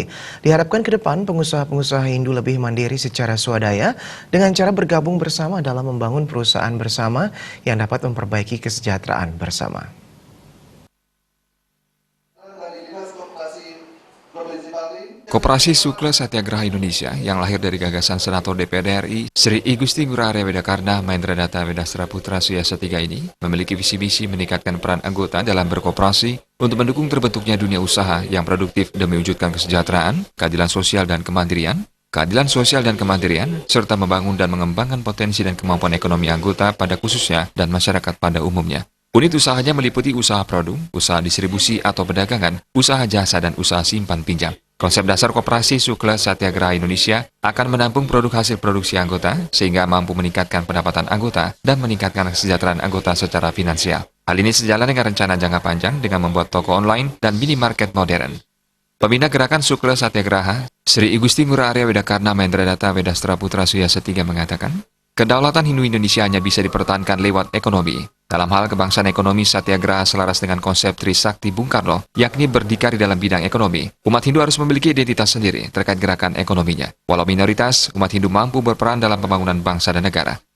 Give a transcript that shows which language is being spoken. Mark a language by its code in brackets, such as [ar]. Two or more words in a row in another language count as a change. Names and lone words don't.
[id] Diharapkan ke depan pengusaha-pengusaha Hindu lebih mandiri secara swadaya dengan cara bergabung bersama dalam membangun perusahaan bersama yang dapat memperbaiki kesejahteraan bersama. Koperasi Sukla Satyagraha Indonesia yang lahir dari gagasan Senator DPD RI Sri I Gusti Ngurah Arya Wedakarna Mahendradata Wedastra Putra Suyasa III ini memiliki visi-misi meningkatkan peran anggota dalam berkoperasi untuk mendukung terbentuknya dunia usaha yang produktif demi mewujudkan kesejahteraan, keadilan sosial dan kemandirian, serta membangun dan mengembangkan potensi dan kemampuan ekonomi anggota pada khususnya dan masyarakat pada umumnya. Unit usahanya meliputi usaha produk, usaha distribusi atau perdagangan, usaha jasa, dan usaha simpan pinjam. Konsep dasar Koperasi Sukla Satyagraha Indonesia akan menampung produk hasil produksi anggota sehingga mampu meningkatkan pendapatan anggota dan meningkatkan kesejahteraan anggota secara finansial. Hal ini sejalan dengan rencana jangka panjang dengan membuat toko online dan minimarket modern. Pembina gerakan Sukla Satyagraha, Sri I Gusti Ngurah Arya Wedakarna Mahendradata Wedastra Putra Suyasa III mengatakan, kedaulatan Hindu Indonesia hanya bisa dipertahankan lewat ekonomi. Dalam hal kebangsaan ekonomi Satyagraha selaras dengan konsep Trisakti Bung Karno, yakni berdikari dalam bidang ekonomi. Umat Hindu harus memiliki identitas sendiri terkait gerakan ekonominya. Walau minoritas, umat Hindu mampu berperan dalam pembangunan bangsa dan negara.